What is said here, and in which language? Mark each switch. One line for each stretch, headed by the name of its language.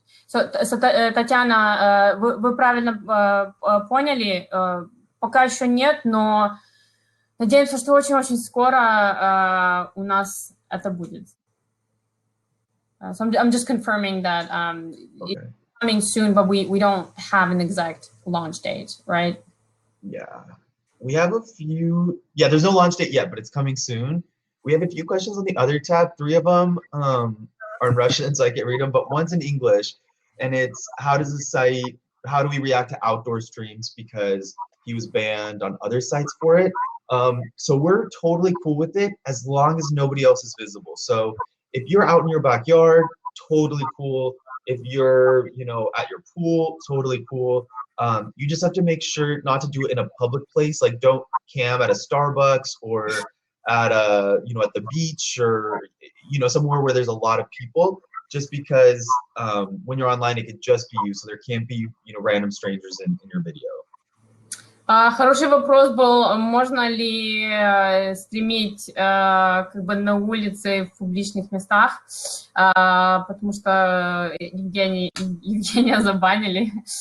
Russian: Татьяна, вы правильно поняли, пока еще нет, но надеемся, что очень-очень скоро у нас это будет.
English: So I'm just confirming that it's coming soon, but we don't have an exact launch date, right? Yeah, we have a few. Yeah, there's no launch date yet, but it's coming soon. We have a few questions on the other tab. 3 of them are in Russian, so I can't read them, but one's in English, and it's how do we react to outdoor streams because he was banned on other sites for it. So we're totally cool with it as long as nobody else is visible. So if you're out in your backyard, totally cool. If you're, at your pool, totally cool. You just have to make sure not to do it in a public place. Like don't cam at a Starbucks or at at the beach or, somewhere where there's a lot of people, just because when you're online, it could just be you. So there can't be, random strangers in your video.
Russian: Хороший вопрос был, можно ли стримить как бы на улице в публичных местах, потому что Евгения забанили.